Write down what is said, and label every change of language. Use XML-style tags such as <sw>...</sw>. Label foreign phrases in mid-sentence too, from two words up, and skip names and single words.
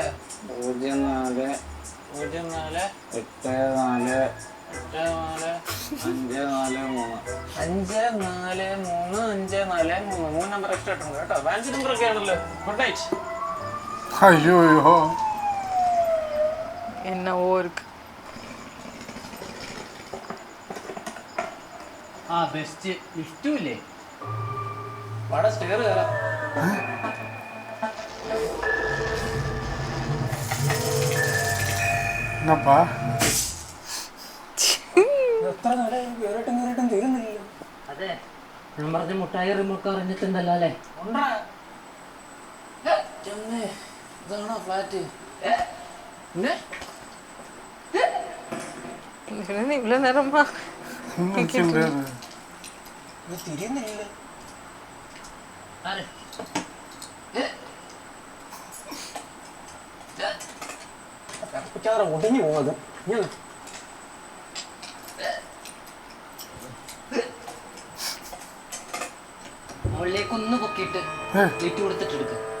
<ml>04 04 84 84 543 543 മൂന്ന് നമ്പർ എക്സ്ട്രാ ഇട്ടുണ്ട് കേട്ടോ.</ml> <en>fancy number</en> <ml>ഒക്കെ ആണല്ലോ.</ml> <en>good night.</en> <ml>അയ്യോ അയ്യോ</ml> <ta>என்னவோ இருக்கு.</ta> <ml>ആ ബെസ്റ്റ് ഇഷ്ടമില്ലേ? വാടാ സ്റ്റെയർ കയറാം.</ml> <ta>என்னப்பா</ta> <ml>എത്ര നാളെ കേറിട്ടും തീരുന്നില്ലല്ലോ. അതെ ഞാൻ പറഞ്ഞ മുട്ടായി റിമോട്ട് അറിഞ്ഞിട്ടുണ്ടല്ലോ അല്ലേ? ഉണ്ടാ ഇതാണോ ഫ്ലാറ്റ്?</ml> <ta>இவ்வளவு நேரமா</ta> <ml>ഇത് തിരിയുന്നില്ല. ആരെ? ഒടിഞ്ഞു പോകുന്നത്. മുകളിലേക്ക് ഒന്ന് പൊക്കിയിട്ട് ലിറ്റ് കൊടുത്തിട്ടെടുക്ക.</ml>